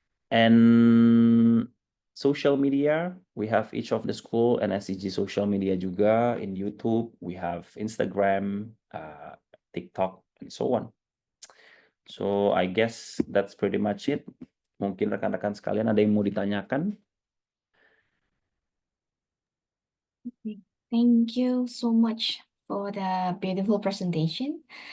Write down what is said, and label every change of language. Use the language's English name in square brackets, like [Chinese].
[English] And social media, we have each of the school and SCG social media juga. In YouTube, we have Instagram, TikTok, and so on. So I guess that's pretty much it. [Indonesian] Mungkin rekan-rekan sekalian ada yang mau ditanyakan? [English] Thank you so much for the beautiful presentation.